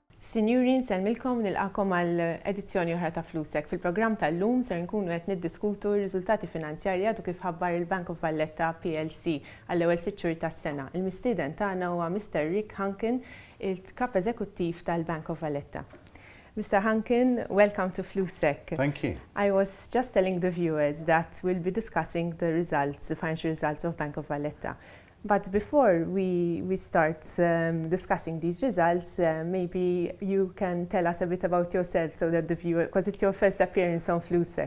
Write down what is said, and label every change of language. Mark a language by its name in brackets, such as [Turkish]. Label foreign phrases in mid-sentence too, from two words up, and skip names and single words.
[Maltese] Sinjuri, nselmilkom nilqakom għal edizzjoni oħra ta' Flusek. Fil-programm tal-lum ser nkunu qed niddiskutu r-riżultati finanzjarji u kif ħabbar il-Bank of Valletta PLC għall-ewwel 6 xhur tas-sena. Il-mistieden tagħna huwa Mr. Hunkin, il-kap eżekuttiv tal-Bank of Valletta. [English] Mr. Hunkin, welcome to Flusek. Thank you. I was just telling the viewers that we'll be discussing the results, the financial results of Bank of Valletta. But before we start discussing these results, maybe you can tell us a bit about yourself so that the viewer, because it's your first appearance on Flusek.